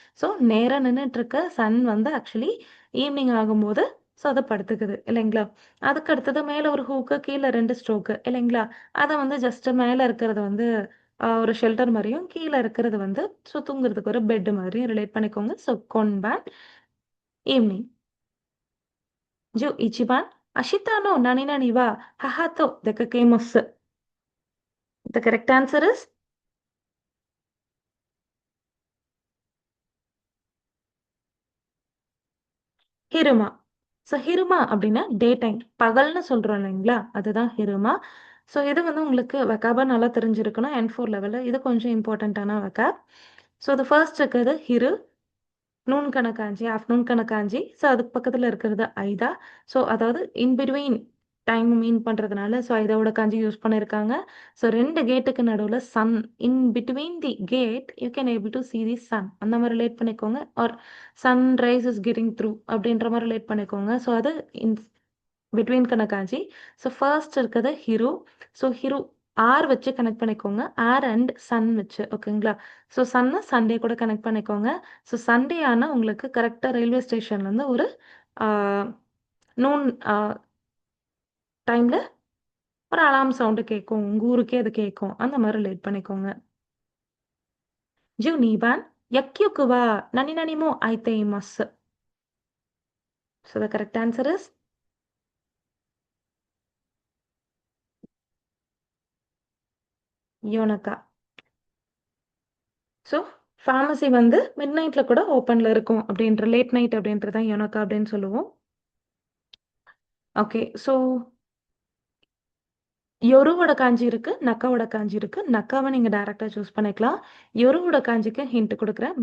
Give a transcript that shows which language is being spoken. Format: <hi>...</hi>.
<ta>So நேரா நின்னுட்டுருக்க Sun வந்து actually evening ஆகும்போது ஸோ அத படுத்துக்குது இல்லைங்களா? அதுக்கு அடுத்தது மேல ஒரு ஹூக்கு, கீழ 2 ஸ்ட்ரோக்கு இல்லைங்களா? அத வந்து ஜஸ்ட் மேல இருக்கிறது வந்து ஒரு ஷெல்டர் மாரியும், கீழ இருக்கிறது வந்து ஸோ தூங்குறதுக்கு ஒரு பெட் மாதிரியும் ரிலேட் பண்ணிக்கோங்க. So கொன்பான் evening.</ta> <ja>じゅ一番、明日の何々は母と出かけます。</ja> <en>The correct answer is ஹிருமா.</en> <ta>So ஹிருமா அப்படின்னா டே டைம். பகல்னு சொல்றோம் இல்லைங்களா? அதுதான் ஹிருமா. ஸோ இது வந்து உங்களுக்கு வெக்காபா நல்லா தெரிஞ்சிருக்கணும். N4 லெவல்ல. இது கொஞ்சம் இம்பார்ட்டன்ட்டான வெக்காப். ஸோ அது ஃபர்ஸ்ட் இருக்கிறது ஹிரு. Noon கணக்காஞ்சி, afternoon கணக்காஞ்சி. ஸோ அதுக்கு பக்கத்துல இருக்கிறது ஐதா. ஸோ அதாவது இன் பிட்வீன் டைம் மீன் பண்றதுனால, ஸோ ஐதாவோட காஞ்சி யூஸ் பண்ணியிருக்காங்க. ஸோ 2 கேட்டுக்கு நடுவுல</ta> <en>sun in between the gate you can able to see the sun</en> <ta>அந்த மாரி ரிலேட் பண்ணிக்கோங்க.</ta> <en>or sunrise is getting through</en> <ta>அப்படின்ற மாரி ரிலேட் பண்ணிக்கோங்க. ஸோ அது இன் பிட்வீன் கணக்காஞ்சி. ஸோ ஃபர்ஸ்ட் இருக்கிறது ஹிரு. ஸோ ஹிரு ஆர் வச்சு கனெக்ட் பண்ணிக்கோங்க. ஆர் அண்ட் சன் வச்சு ஓகேங்களா? ஸோ சன்ன சண்டே கூட கனெக்ட் பண்ணிக்கோங்க. ஸோ சண்டே ஆனா உங்களுக்கு கரெக்ட்டா ரயில்வே ஸ்டேஷன்லேருந்து ஒரு ஆ நூன் டைம்ல ஒரு அலார்ம் சவுண்ட் கேட்கும். உங்க ஊருக்கே அது கேட்கும். அந்த மாரி ரிலேட் பண்ணிக்கோங்க.</ta> <ja>12番、薬局は何々も空いています。</ja> <en>So the correct answer is யோனக்கா.</en> <ta>So pharmacy வந்து மிட் நைட்ல கூட ஓப்பன்ல இருக்கும் அப்படின்ற லேட் நைட் அப்படின்றது தான் யோனக்கா அப்படின்னு சொல்லுவோம். ஓகே. ஸோ யொருவோட காஞ்சி இருக்கு. நக்காவோட காஞ்சி இருக்கு. நக்காவ நீங்க டைரக்ட்டா சூஸ் பண்ணிக்கலாம். யொருவோட காஞ்சிக்கு ஹிண்ட் குடுக்குறேன்.</ta>